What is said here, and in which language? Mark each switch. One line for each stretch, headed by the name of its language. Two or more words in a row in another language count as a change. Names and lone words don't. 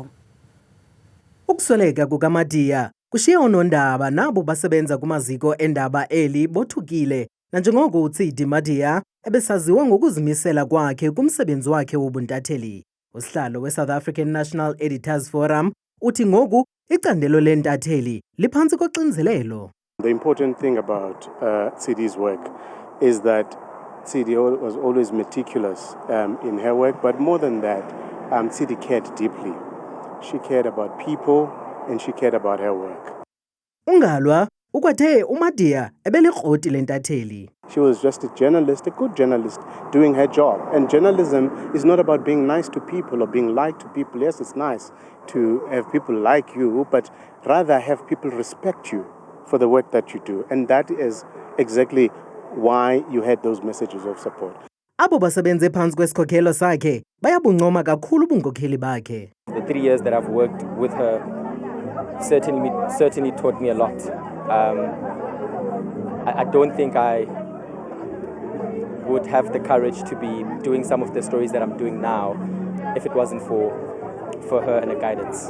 Xhosa: Ukusweleka kukaMadia kushiye onondaba nabo basebenza kumaziko endaba eli bothukile nanjengoko uTsidi Madia ebesaziwa ngokuzimisela kwakhe kumsebenzi wakhe wobuntatheli. Usihlalo we-South African National Editors Forum uthi ngoku icandelo lentatheli liphantsi koxinzelelo.
English: The important thing about Tsidi's work is that Tsidi was always meticulous in her work, but more than that, Tsidi cared deeply. She cared about people and she cared about her work.
Xhosa: Ungalwa ukwathe uMadia ebelikroti lentatheli.
English: She was just a journalist, a good journalist, doing her job. And journalism is not about being nice to people or being liked to people. Yes, it's nice to have people like you, but rather have people respect you for the work that you do. And that is exactly why you had those messages of support.
Xhosa: Abo basebenze phansi kwesikhokhelo sakhe bayabuncoma kakhulu ubunkokheli bakhe.
English: The 3 years that I've worked with her certainly taught me a lot. I don't think I would have the courage to be doing some of the stories that I'm doing now if it wasn't for her and her guidance.